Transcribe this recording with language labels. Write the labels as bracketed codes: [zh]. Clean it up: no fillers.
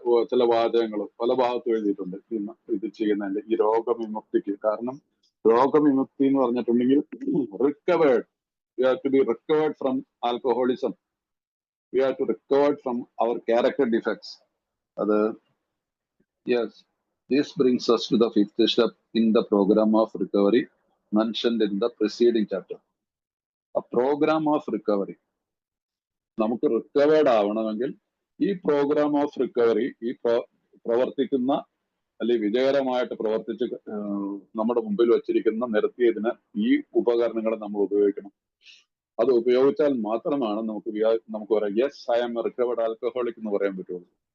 [ml] ചില വാചകങ്ങൾ പല ഭാഗത്തും എഴുതിയിട്ടുണ്ട് ഇത് ചെയ്യുന്നതിന്റെ ഈ രോഗവിമുക്തിക്ക്. കാരണം രോഗവിമുക്തി എന്ന് പറഞ്ഞിട്ടുണ്ടെങ്കിൽ [en] Recovered, we have to be recovered from alcoholism, we have to recovered from our character defects. അത് yes, this brings us to the fifth step in the program of recovery mentioned in the preceding chapter. A program of recovery. [ml] നമുക്ക് recovered ആവണമെങ്കിൽ ഈ programme of recovery, ഈ പ്രവർത്തിക്കുന്ന അല്ലെങ്കിൽ വിജയകരമായിട്ട് പ്രവർത്തിച്ച് നമ്മുടെ മുമ്പിൽ വച്ചിരിക്കുന്ന നിരത്തിയതിന് ഈ ഉപകരണങ്ങൾ നമ്മൾ ഉപയോഗിക്കണം. അത് ഉപയോഗിച്ചാൽ മാത്രമാണ് നമുക്ക് പറയാം [en] yes I am recovered alcoholic [ml] എന്ന് പറയാൻ പറ്റുള്ളൂ.